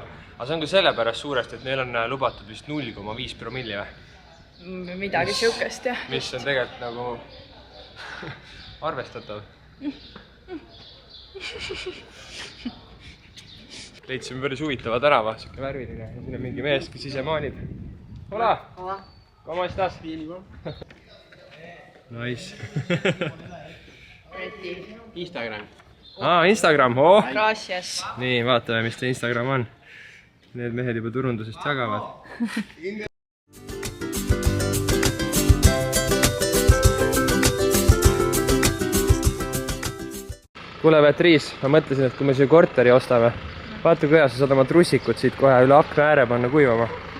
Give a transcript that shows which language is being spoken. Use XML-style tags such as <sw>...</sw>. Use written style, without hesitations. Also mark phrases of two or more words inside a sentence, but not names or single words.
<et>Aga see on ka sellepärast suurest, et neil on lubatud vist 0,5 promilli või? Midagi siukest, jah. Mis on tegelikult nagu arvestatav. Leidsime päris huvitava tänava, siuke värviline. Ja siin on mingi mees, kes ise maalib.</et> <es>Hola! ¿Cómo estás? Nice.</es> <et>Instagram. Instagram, Gracias. Nii, vaatame, mis see Instagram on. Need mehed juba turundusest jagavad. Kuule, Patrice, ma mõtlesin, et kui me siia korteri ostame, vaata kuidas sa saad oma trussikud siit kohe üle akna ääre panna kuivama.</et>